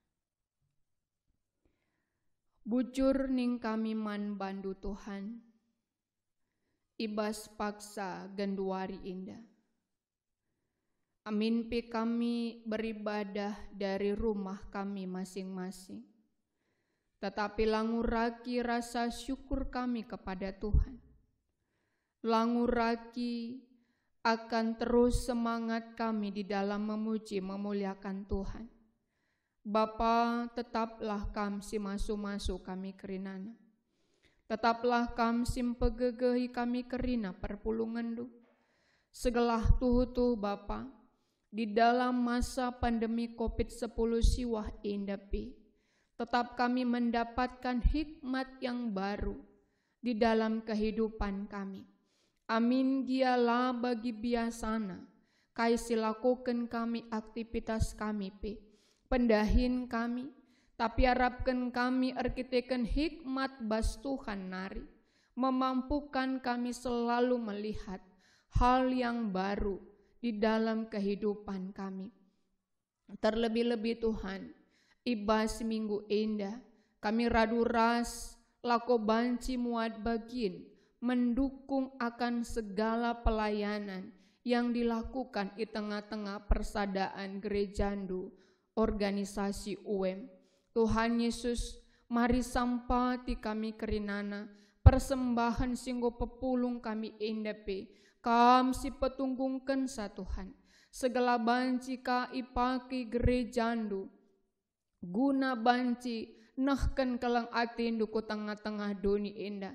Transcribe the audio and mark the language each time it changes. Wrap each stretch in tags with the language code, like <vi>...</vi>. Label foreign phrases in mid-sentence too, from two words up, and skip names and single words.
<btx>Bujur ning kami man bandu Tuhan, ibas paksa genduari indah.</btx> <id>Amin pi kami beribadah dari rumah kami masing-masing. Tetapi languraki rasa syukur kami kepada Tuhan. Languraki akan terus semangat kami di dalam memuji memuliakan Tuhan.</id> <btx>Bapa, tetaplah kamsi masu-masu kami kerinana. Tetaplah kamsi pegegehi kami kerina perpulungan du. Segelah tuhu Bapa,</btx> <id>di dalam masa pandemi COVID-10 siwah indapi, tetap kami mendapatkan hikmat yang baru di dalam kehidupan kami.</id> <btx>Amin gialah bagi biasana, kai silakukan kami aktivitas kami pe, pendahin kami, Tapi harapkan kami arkiteken hikmat bas Tuhan nari,</btx> <id>memampukan kami selalu melihat hal yang baru di dalam kehidupan kami.</id> <btx>Terlebih-lebih Tuhan, ibas minggu indah, kami radu ras lako banci muat bagin,</btx> <id>mendukung akan segala pelayanan yang dilakukan di tengah-tengah persadaan gerejandu, organisasi UM.</id> <btx>Tuhan Yesus, mari sampati kami kerinana, persembahan singgo pepulung kami endape, kam si petunggungkan sa Tuhan. Segala banci ka ipaki gerejandu, guna banci nahkan kalang atindu ku tengah-tengah doni enda.</btx>